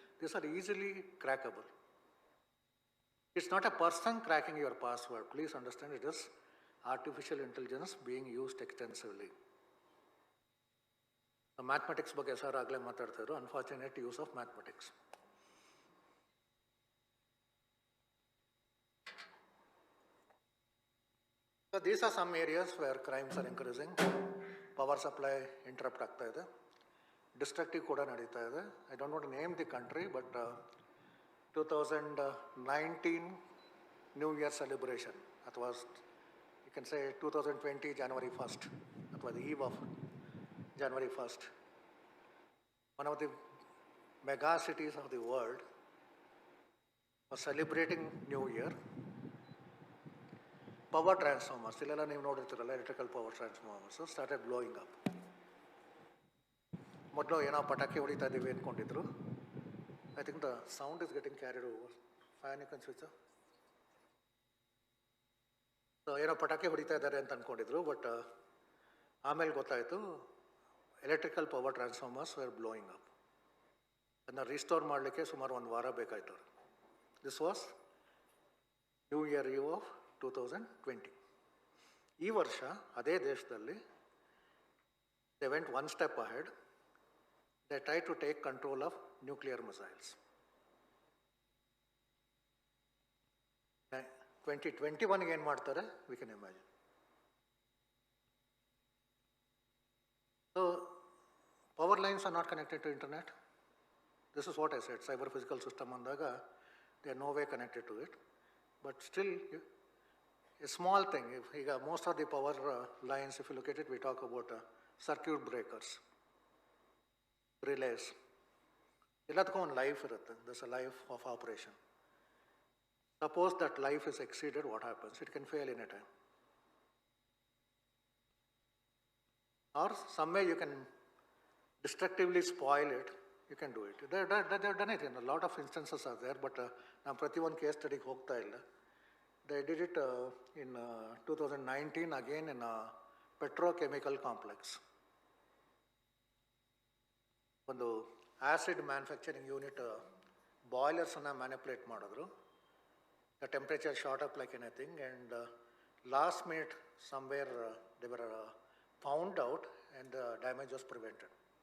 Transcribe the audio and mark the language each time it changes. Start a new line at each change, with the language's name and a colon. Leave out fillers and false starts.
English: These are easily crackable. It's not a person cracking your password. Please understand, it is artificial intelligence being used extensively.
Kannada: Mathematics ಬಗ್ಗೆ sir ಆಗಲೇ ಮಾತಾಡ್ತಾಯಿದ್ರು,
English: Unfortunate use of mathematics. So these are some areas where crimes are increasing.
Kannada: Power supply interrupt ಆಗ್ತಾ ಇದೆ, destructive ಕೂಡ ನಡೀತಾ ಇದೆ.
English: I don't want to name the country, but 2019 New Year celebration, ಅಥವಾ you can say 2020 January 1st, ಅಥವಾ the eve of January 1st, one of the mega cities of the world was celebrating New Year. Power transformers,
Kannada: ಇಲ್ಲೆಲ್ಲ ನೀವು ನೋಡಿರ್ತೀರಲ್ಲ,
English: Electrical power transformers started blowing up.
Kannada: ಮೊದಲು ಏನೋ ಪಟಾಕಿ ಹೊಡಿತಾ ಇದ್ದೀವಿ ಅಂದ್ಕೊಂಡಿದ್ರು.
English: I think the sound is getting carried over. Fan you can switch off.
Kannada: So ಏನೋ ಪಟಾಕಿ ಹೊಡಿತಾ ಇದ್ದಾರೆ ಅಂತ ಅಂದ್ಕೊಂಡಿದ್ರು, ಬಟ್ ಆಮೇಲೆ ಗೊತ್ತಾಯಿತು
English: Electrical power transformers were blowing up.
Kannada: ಅದನ್ನ ರೀಸ್ಟೋರ್ ಮಾಡಲಿಕ್ಕೆ ಸುಮಾರು 1 ವಾರ ಬೇಕಾಯ್ತು.
English: This was New Year eve of 2020.
Kannada: ಈ ವರ್ಷ ಅದೇ ದೇಶದಲ್ಲಿ
English: They went one step ahead. They try to take control of nuclear missiles. 2021
Kannada: ಏನು ಮಾಡ್ತಾರೆ,
English: We can imagine. So power lines are not connected to internet. This is what I said, cyber physical system ಅಂದಾಗ they are no way connected to it. But still a small thing. If most of the power lines, if you look at it, we talk about circuit breakers, relays.
Kannada: Illadukku one life irutte.
English: There's a life of operation. Suppose that life is exceeded, what happens? It can fail any time. Or some way you can destructively spoil it, you can do it. They've done it in a lot of instances are there, but now
Kannada: prati one case study hogta illa.
English: They did it in 2019 again in a petrochemical complex.
Kannada: ಒಂದು acid manufacturing unit ಬಾಯ್ಲರ್ಸನ್ನು manipulate ಮಾಡಿದ್ರು.
English: The temperature short up like anything, and last minute somewhere they were found out and the damage was prevented.